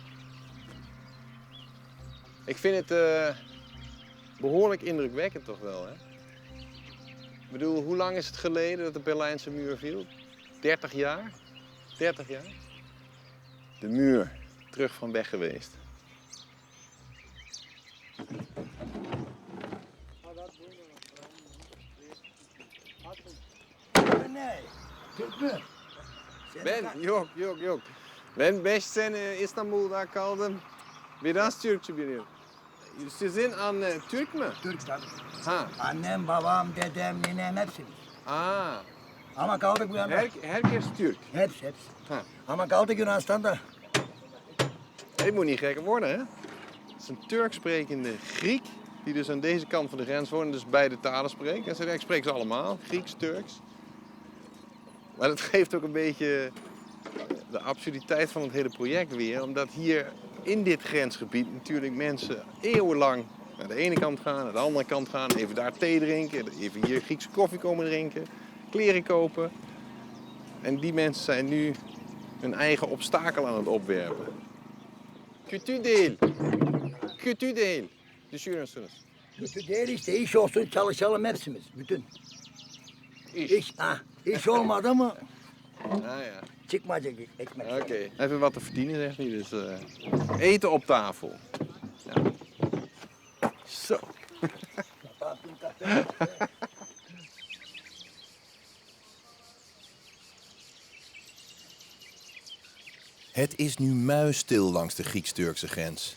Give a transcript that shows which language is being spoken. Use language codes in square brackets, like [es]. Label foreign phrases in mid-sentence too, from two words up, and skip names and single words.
[nl] Ik vind het behoorlijk indrukwekkend toch wel, hè? Ik bedoel, hoe lang is het geleden dat de Berlijnse muur viel? 30 jaar? 30 jaar? De muur, terug van weg geweest. [tr] Yok. Ben 5 sene İstanbul'da kaldım. Biraz Türkçe biliyorum. Sizin anne Türk mü? Türk tabii. Ha. Annem, babam, dedem, ninem hepsi. Aa. Ama kaldık bu yana. Herkes Türk. Hepsi. Ha. Ama kaldık Yunanistan'da. [nl] Het moet niet gekker worden, hè? Het is een Turk sprekende Griek die dus aan deze kant van de grens woont en dus beide talen spreekt. En ze spreken ze allemaal, Grieks, Turks. Maar dat geeft ook een beetje de absurditeit van het hele project weer. Omdat hier in dit grensgebied natuurlijk mensen eeuwenlang naar de ene kant gaan, naar de andere kant gaan. Even daar thee drinken, even hier Griekse koffie komen drinken, kleren kopen. En die mensen zijn nu hun eigen obstakel aan het opwerpen. [tr] Kötü değil. Kötü değil. Düşünüyorsunuz. Kötü değil işte, iş olsun çalışalım hepsimiz, bütün. İş olmadı mı [nl] Ja. [tr] çıkmayacak ekmek. [nl] Oké. Even wat te verdienen, zegt hij. Dus eten op tafel. Ja. Zo. Het is nu muisstil langs de Grieks-Turkse grens.